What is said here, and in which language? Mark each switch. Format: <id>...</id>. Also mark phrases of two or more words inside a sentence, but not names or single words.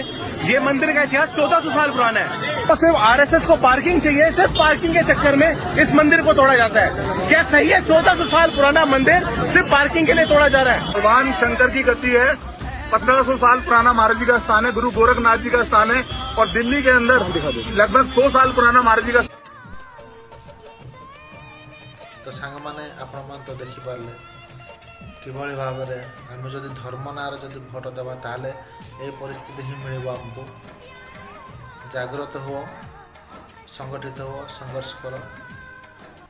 <hi>ये मंदिर का इतिहास 1400 साल पुराना है। तो सिर्फ आरएसएस को पार्किंग चाहिए, सिर्फ पार्किंग के चक्कर में इस मंदिर को तोड़ा जाता है। क्या सही है? 1400 साल पुराना मंदिर सिर्फ पार्किंग के लिए तोड़ा जा रहा है। भगवान शंकर की गति है। 1500 साल पुराना महाराज जी का स्थान है, गुरु गोरखनाथ जी का स्थान है। और दिल्ली के अंदर लगभग 100 साल पुराना महाराज जी का।</hi> <or>ତ ସାଙ୍ଗମାନେ ଆପଣମାନେ ତ ଦେଖିପାରିଲେ କିଭଳି ଭାବରେ ଆମେ ଯଦି ଧର୍ମ ନାଁରେ ଯଦି ଭୋଟ ଦେବା ତାହେଲେ ଏ ପରିସ୍ଥିତି ହିଁ ମିଳିବ ଆମକୁ। ଜାଗ୍ରତ ହୁଅ, ସଂଗଠିତ ହୁଅ, ସଂଘର୍ଷ କର।</or>